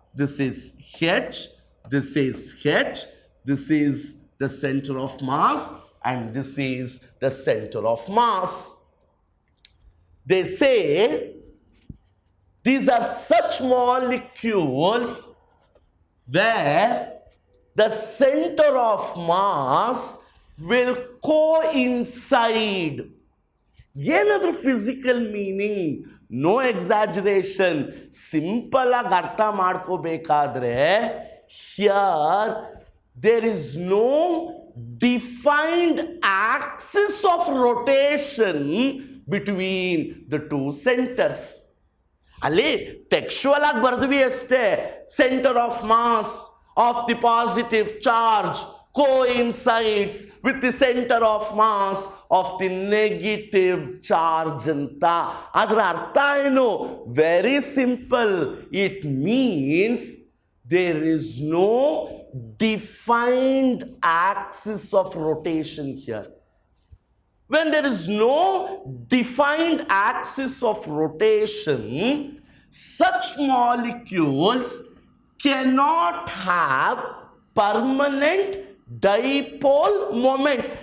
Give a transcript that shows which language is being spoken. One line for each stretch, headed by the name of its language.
English: This is H, this is H, this is the center of mass, and this is the center of mass. They say these are such molecules where the center of mass will coincide.
Kannada: ಏನಾದರೂ physical meaning, no exaggeration, simple ಆಗಿ ಅರ್ಥ ಮಾಡ್ಕೋಬೇಕಾದ್ರೆ
English: Here there is no defined axis of rotation between the two centres.
Kannada: ಅಲ್ಲಿ ಟೆಕ್ಸ್ಚುವಲ್ ಆಗಿ ಬರೆದ್ವಿ ಅಷ್ಟೇ,
English: Centre of mass of the positive charge coincides with the center of mass of the negative charge anta.
Kannada: Adra artha eno?
English: Very simple. It means there is no defined axis of rotation here. When there is no defined axis of rotation, such molecules cannot have permanent dipole moment.